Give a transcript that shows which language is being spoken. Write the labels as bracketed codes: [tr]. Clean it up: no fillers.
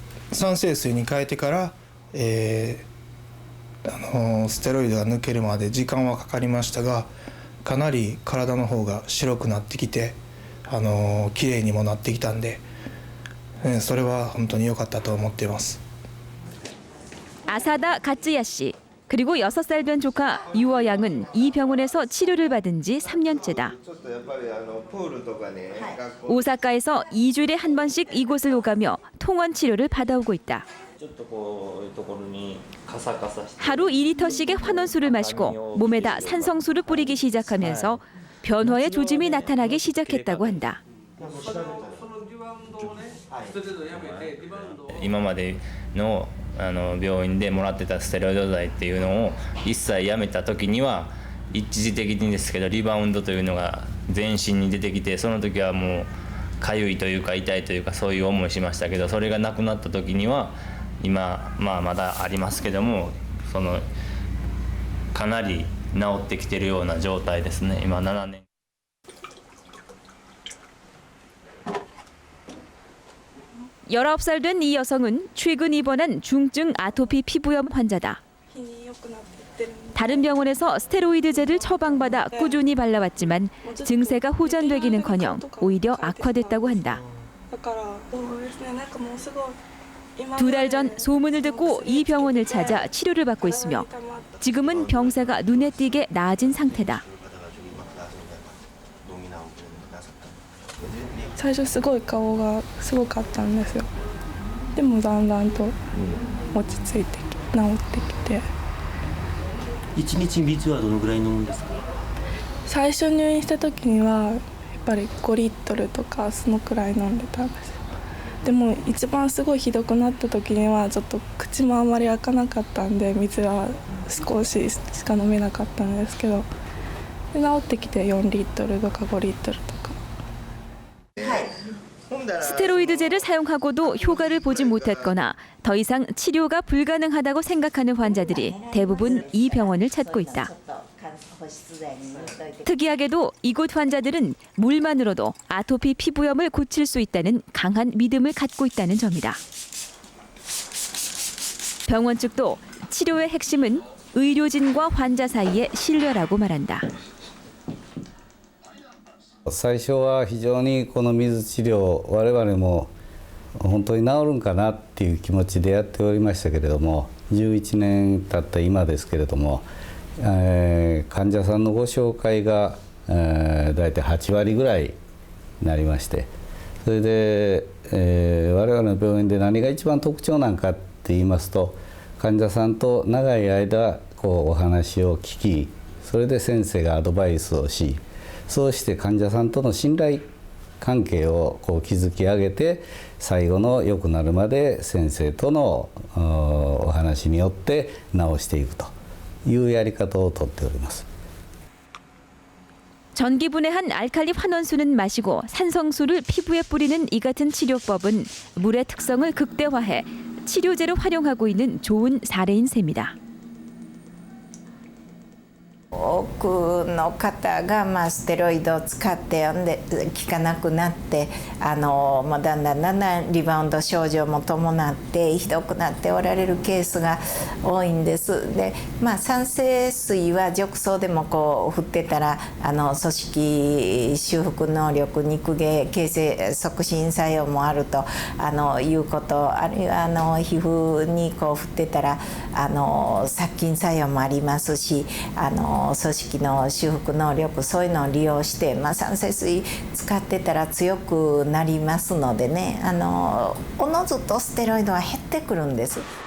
[ja] 酸性水に変えてから、ステロイドが抜けるまで時間はかかりましたが、かなり体の方が白くなってきて、綺麗にもなってきたんで、それは本当に良かったと思っています。 [ko] 아사다 가츠야 씨 그리고 6살 된 조카 유어 양은 이 병원에서 치료를 받은 지 3년째다. 오사카에서 2주일에 한 번씩 이곳을 오가며 통원 치료를 받아오고 있다. 하루 2리터씩의 환원수를 마시고 몸에다 산성수를 뿌리기 시작하면서 변화의 조짐이 나타나기 시작했다고 한다. [ja] 今までの病院でもらってたステロイド剤っていうのを一切やめた時には一時的にですけどリバウンドというのが全身に出てきてその時はもう痒いというか痛いというかそういう思いしましたけどそれがなくなった時には今まだありますけどもかなり治ってきてるような状態ですね今7年。 [ko] 19살 된 이 여성은 최근 입원한 중증 아토피 피부염 환자다. 다른 병원에서 스테로이드제를 처방받아 꾸준히 발라왔지만 증세가 호전되기는커녕 오히려 악화됐다고 한다. 두 달 전 소문을 듣고 이 병원을 찾아 치료를 받고 있으며 지금은 병세가 눈에 띄게 나아진 상태다. [ja] 最初すごい顔がすごかったんですよ。でもだんだんと落ち着いて治ってきて。 1日水はどのぐらい飲むんですか？最初入院した時にはやっぱり5リットルとかそのくらい飲んでたんですよ。でも一番すごいひどくなった時にはちょっと口もあんまり開かなかったんで水は少ししか飲めなかったんですけど、で治ってきて4リットルとか5リットルとか。 [ko] 스테로이드제를 사용하고도 효과를 보지 못했거나 더 이상 치료가 불가능하다고 생각하는 환자들이 대부분 이 병원을 찾고 있다. 특이하게도 이곳 환자들은 물만으로도 아토피 피부염을 고칠 수 있다는 강한 믿음을 갖고 있다는 점이다. 병원 측도 치료의 핵심은 의료진과 환자 사이의 신뢰라고 말한다. [ja] 最初は非常にこの水治療我々も本当に治るんかなっていう気持ちでやっておりましたけれども11年経った今ですけれども、患者さんのご紹介が、大体8割ぐらいになりましてそれで、我々の病院で何が一番特徴なんかって言いますと患者さんと長い間こうお話を聞きそれで先生がアドバイスをしそうして患者さんとの信頼関係をこう築き上げて最後の良くなるまで先生とのお話によって治していくというやり方をとっております。 [ko] 전기분해한 알칼리 환원수는 마시고 산성수를 피부에 뿌리는 이 같은 치료법은 물의 특성을 극대화해 치료제로 활용하고 있는 좋은 사례인 셈이다. [ja] 多くの方がステロイドを使って効かなくなってだんだんリバウンド症状も伴ってひどくなっておられるケースが多いんです。で、酸性水は褥瘡でもこう振ってたら組織修復能力肉毛形成促進作用もあるということあるいは皮膚にこう振ってたら殺菌作用もありますし組織の修復能力そういうのを利用して、酸性水使ってたら強くなりますのでねおのずとステロイドは減ってくるんです。